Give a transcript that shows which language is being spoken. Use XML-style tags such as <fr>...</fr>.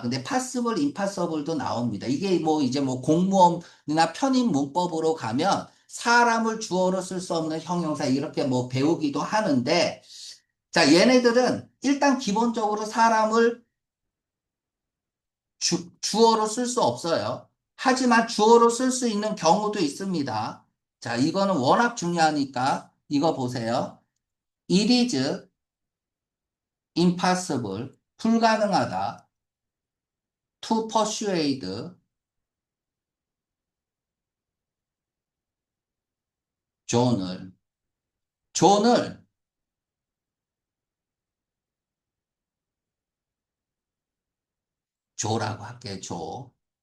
<ko>근데 파스블, 임파서블도 나옵니다. 이게 뭐 이제 뭐 공무원이나 편입 문법으로 가면 사람을 주어로 쓸 수 없는 형용사 이렇게 뭐 배우기도 하는데, 자, 얘네들은 일단 기본적으로 사람을 주어로 쓸 수 없어요. 하지만 주어로 쓸 수 있는 경우도 있습니다. 자, 이거는 워낙 중요하니까 이거 보세요.</ko> <en>It is impossible,</en> <ko>불가능하다.</ko> <en>To persuade</en> <ko>존을 조라고 할게요.</ko>